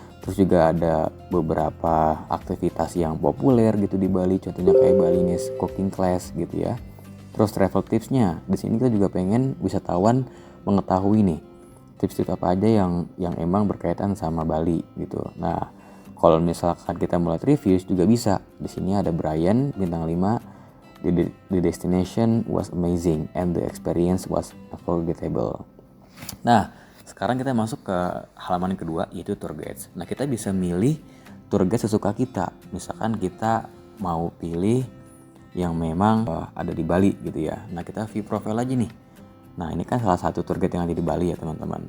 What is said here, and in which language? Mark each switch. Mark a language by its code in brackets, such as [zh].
[id] Terus juga ada beberapa aktivitas yang populer gitu di Bali, contohnya kayak Balinese cooking class gitu ya. Terus travel tipsnya, di sini kita juga pengen wisatawan mengetahui nih tips-tips apa aja yang emang berkaitan sama Bali gitu. Nah, kalau misalkan kita mulai reviews juga bisa. Di sini ada Brian bintang 5, [en] the destination was amazing and the experience was unforgettable. [id] Nah, sekarang kita masuk ke halaman kedua, yaitu tour guides. Nah, kita bisa milih tour guide sesuka kita. Misalkan kita mau pilih yang memang ada di Bali gitu ya. Nah, kita view profile aja nih. Nah, ini kan salah satu tour guide yang ada di Bali ya teman-teman.